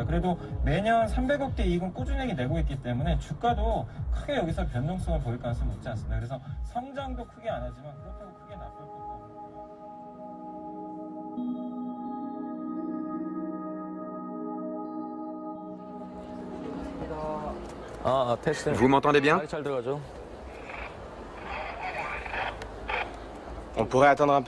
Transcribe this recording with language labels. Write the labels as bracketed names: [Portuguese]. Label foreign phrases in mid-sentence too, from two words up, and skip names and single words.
[Korean] 그래도 매년 300억대 이익은 꾸준히 내고 있기 때문에 주가도 크게 여기서 변동성을 보일 가능성이 높지 않습니다. 그래서 성장도 크게 안 하지만 그렇다고 크게 나쁠 것도 없습니다. [French] Vous m'entendez bien? On pourrait attendre un peu?